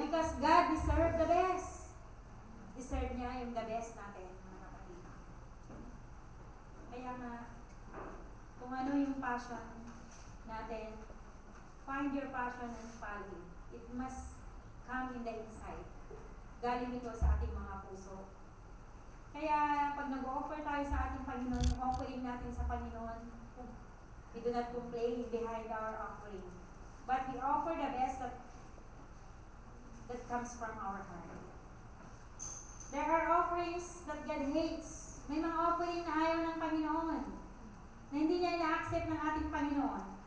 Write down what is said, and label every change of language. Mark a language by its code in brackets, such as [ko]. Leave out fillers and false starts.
[en] Because God deserves the best. Deserve [tl] niya yung [en] the best [tl] natin, mga kapatid. Kaya nga, kung ano yung passion natin, [en] find your passion and follow it. It must come in the inside. [tl] Galing ito sa ating mga puso. Kaya pag nag-offer tayo sa ating Panginoon, yung offering natin sa Panginoon, [en] we do not complain behind our offering. But we offer the best that comes from our heart. There are offerings that God hates. [tl] May mga offering na ayaw ng Panginoon, na hindi niya ina-accept ng ating Panginoon.